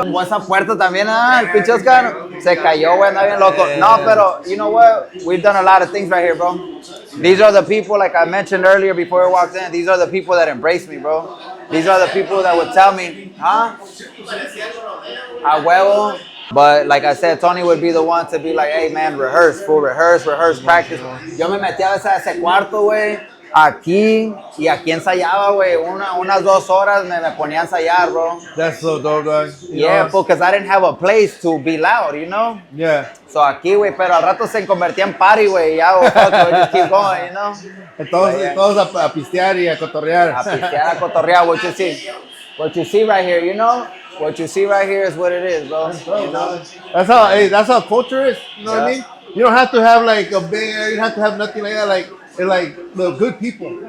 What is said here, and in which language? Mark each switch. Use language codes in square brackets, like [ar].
[es] Como esa puerta también, el pinche Oscar se cayó, güey, andaba bien loco. No, pero, [en] you know what? We've done a lot of things right here, bro. These are the people, like I mentioned earlier before we walked in, these are the people that embrace me, bro. These are the people that would tell me, huh? [es] A huevo. [en] But like I said, Tony would be the one to be like, hey man, rehearse, practice. [es] Yo me metía a veces a ese cuarto, güey, aquí, y aquí ensayaba, güey. Unas 2 horas me ponía a ensayar, bro. [en] That's so dope, dog. Yeah, because I didn't have a place to be loud, you know? Yeah. [es] So aquí, güey, pero al rato se convertía en party, güey. [en] Ya, we just keep going, you know? [es] Todos a pistear y a cotorrear. A pistear, a cotorrear, [en] what you see. what you see right here, you know, what you see right here is what it is, bro. You know? That's how culture is. You know what I Yeah. mean? You don't have to have like a bear. You don't have to have nothing like that. Like it's like the good people.